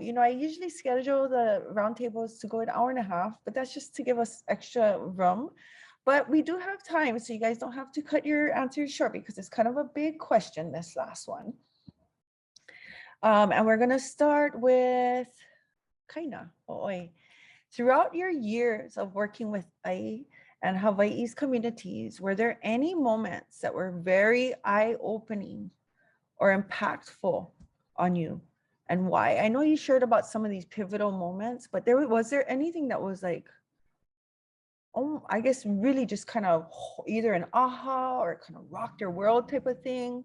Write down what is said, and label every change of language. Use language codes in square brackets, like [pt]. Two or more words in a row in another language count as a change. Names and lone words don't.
[en] I usually schedule the roundtables to go an hour and a half, but that's just to give us extra room. But we do have time, so you guys don't have to cut your answers short, because it's kind of a big question, this last one. And we're going to start with Kaina. O'oi. Throughout your years of working with ʻAʻi and Hawaii's communities, were there any moments that were very eye-opening or impactful on you, and why? I know you shared about some of these pivotal moments, but was there anything that was like, oh, I guess really just kind of either an aha or kind of rocked your world type of thing?